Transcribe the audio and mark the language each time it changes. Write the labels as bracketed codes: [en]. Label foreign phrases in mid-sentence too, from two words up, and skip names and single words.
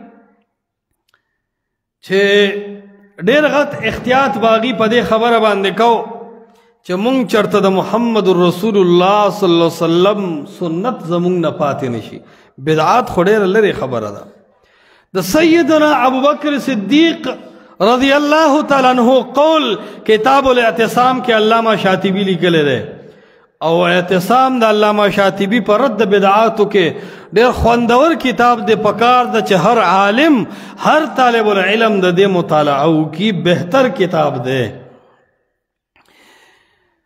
[ps] چې ډېر غټ احتیاط باغی په دې خبره باندې کو چې مونږ چرته د محمد رسول الله [ar] صلی الله علیه وسلم [ps] سنت زمونږ نه پاتې نشي بدعات خو ډېره لرې خبره ده د سیدنا ابو بکر صدیق [ar] رضی اللہ تعالیٰ عنہ [ps] قول کتاب الاعتصام کے علامہ شاطبی لیکلی دی او اعتصام د علامہ شاطبی پر رد بدعاتو کې ډېر خوندور کتاب دی پکار د چې هر عالم هر طالب العلم د دې مطالعه وکړي بهتر کتاب دی